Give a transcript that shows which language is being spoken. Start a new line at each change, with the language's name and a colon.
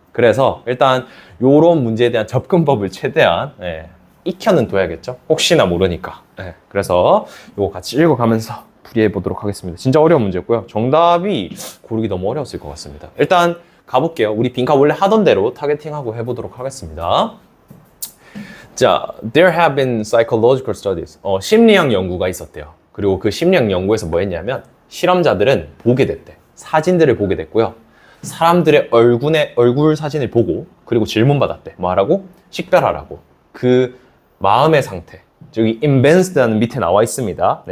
Korean: 그래서 일단 요런 문제에 대한 접근법을 최대한 익혀는 둬야겠죠. 혹시나 모르니까. 그래서 요거 같이 읽어가면서 풀이해 보도록 하겠습니다. 진짜 어려운 문제였고요. 정답이 고르기 너무 어려웠을 것 같습니다. 일단 가볼게요. 우리 빈카 원래 하던 대로 타겟팅하고 해보도록 하겠습니다.
English: 자, there have been psychological studies.
Korean: 심리학 연구가 있었대요. 그리고 그 심리학 연구에서 뭐 했냐면 실험자들은 보게 됐대. 사진들을 보게 됐고요. 사람들의 얼굴 사진을 보고 그리고 질문받았대. 뭐 하라고? 식별하라고. 그 마음의 상태. 저기 evince라는 밑에 나와 있습니다.